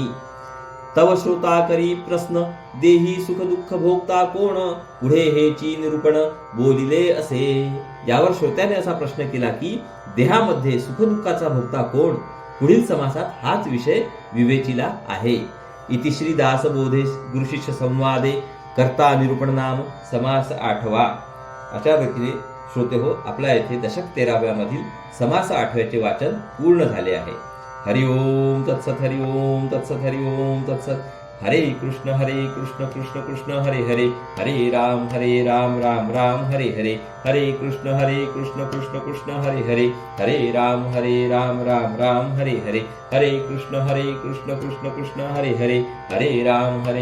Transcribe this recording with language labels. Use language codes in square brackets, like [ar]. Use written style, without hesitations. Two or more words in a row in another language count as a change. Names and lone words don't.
[mr] तव श्रोता करी प्रश्न देही सुख दुःख भोगता कोण, पुढे हेची निरूपण बोलिले असे. यावर श्रोत्याने असा प्रश्न केला की देहामध्ये सुख दुःखाचा भोगता कोण. पुढील समासात हाच विषय विवेचिला आहे. [sa] इति श्री दासबोधे गुरुशिष्य संवादे कर्ता निरूपण नाम [mr] समास 8वा. अशा रीतीने श्रोते हो, आपल्या येथे दशक 13व्या मधील समास 8व्याचे वाचन पूर्ण झाले आहे. [sa] हरि ओम तत्सत, हरि ओम तत्सत, हरि ओम तत्सत. हरे कृष्ण कृष्ण कृष्ण हरे हरे, हरे राम राम राम हरे हरे, हरे कृष्ण कृष्ण कृष्ण हरे हरे, हरे राम राम राम हरे हरे, हरे कृष्ण कृष्ण कृष्ण हरे हरे, हरे राम